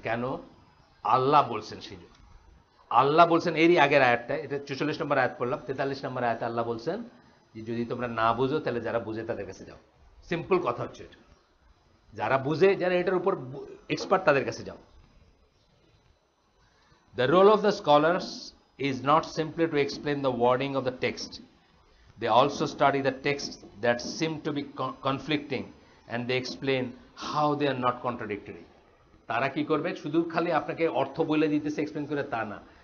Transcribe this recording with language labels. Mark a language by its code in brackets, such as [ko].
[bn] কেন আল্লাহ বলছেন, সেই আল্লাহ বলছেন এরই আগের আয়াতটা, এটা 44 নম্বর আয়াত পড়লাম, 43 নম্বর আয়াতে আল্লাহ বলছেন যে যদি তোমরা না বুঝো তাহলে যারা বুঝে তাদের কাছে যাও। সিম্পল কথা হচ্ছে এটা, যারা বুঝে, যারা এটার উপর এক্সপার্ট, তাদের কাছে যাও। [en] The role of the scholars is not simply to explain the wording of the text. They also study the texts that seem to be conflicting and they explain how they are not contradictory. [bn] তারা কি করবে, শুধু খালি আপনাকে অর্থ বলে দিতেছে explain করে তা না।